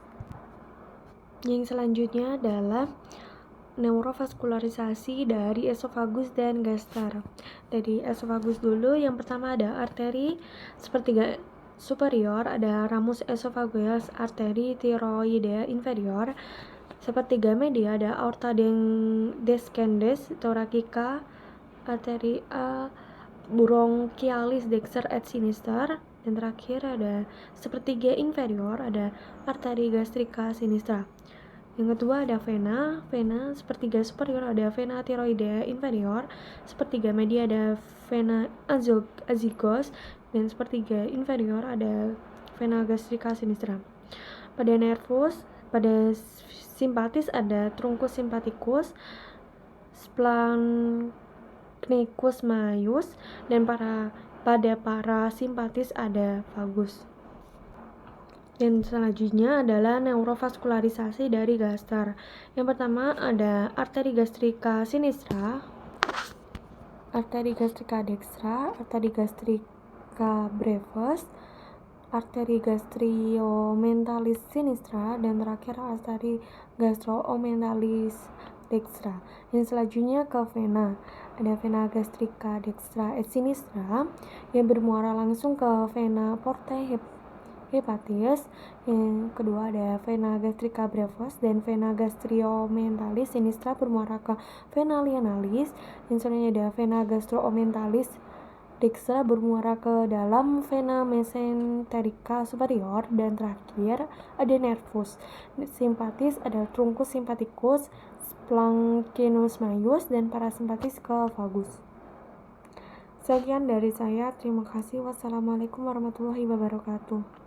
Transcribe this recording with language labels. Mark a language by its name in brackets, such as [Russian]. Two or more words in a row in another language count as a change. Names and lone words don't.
[Indonesian] Yang selanjutnya adalah neurovaskularisasi dari esofagus dan gastar. Dari esofagus dulu, yang pertama ada arteri sepertiga superior, ada ramus esophageal arteri [Latin] thyroidea inferior. [Indonesian] Sepertiga media ada [Latin] aorta descendens thoracica, [Indonesian] arteri A [Latin] bronchialis dexter et sinister, [Indonesian] dan terakhir ada sepertiga inferior, ada arteri [Latin] gastrica sinistra. [Indonesian] Yang kedua ada vena sepertiga superior ada vena [Latin] thyroidea inferior, [Indonesian] sepertiga media ada vena azygos, dan sepertiga inferior ada vena [Latin] gastrica sinistra. [Indonesian] Pada nervus, pada simpatis ada [Latin] truncus sympathicus, splanchnicus maius, [Indonesian] dan pada parasimpatis ada vagus. Dan selanjutnya adalah neurovaskularisasi dari gastar. Yang pertama ada arteri [Latin] gastrica sinistra, [Indonesian] arteri [Latin] gastrica dextra, [Indonesian] arteri [Latin] gastrica brevis, [Indonesian] arteri [Latin] gastriomentalis sinistra, [Indonesian] dan terakhir arteri [Latin] gastromentalis dextra. [Indonesian] Yang selanjutnya ke vena. Ada vena [Latin] gastrica dextra et sinistra [Indonesian] yang bermuara langsung ke vena [Latin] porta hepatis. [Indonesian] Yang kedua ada vena [Latin] gastrica brevis [Indonesian] dan vena [Latin] gastriomentalis sinistra [Indonesian] bermuara ke vena lienalis. Yang selanjutnya ada vena [Latin] gastromentalis dextra [Indonesian] bermuara ke dalam vena [Latin] mesenterica superior, [Indonesian] dan terakhir ada nervus simpatis, ada [Latin] truncus sympathicus, splanchnicus maius, [Indonesian] dan parasimpatis ke vagus. Sekian dari saya, terima kasih. [Arabic] والسلام عليكم ورحمة الله وبركاته.